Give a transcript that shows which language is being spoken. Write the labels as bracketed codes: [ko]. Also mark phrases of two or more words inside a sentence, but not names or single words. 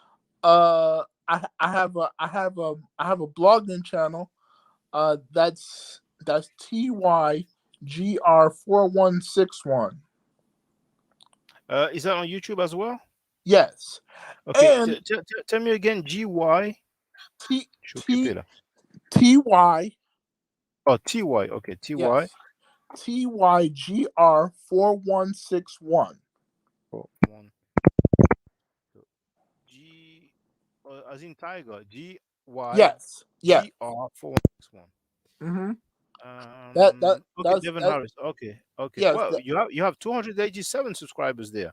[en] I have a blogging channel. That's TYGR4161. Is that on YouTube as well? Yes, Okay, and tell me again. GY. T [fr] Je suis occupé [en] T [fr] là. [en] TY. Oh, TY. Okay, TY. Yes, TYGR4161. Oh, one. G, as in tiger. GY Yes, yes. GR4161. Mm-hmm. Okay, Devin That Harris. Okay, okay. yes. Well, you have 287 subscribers there.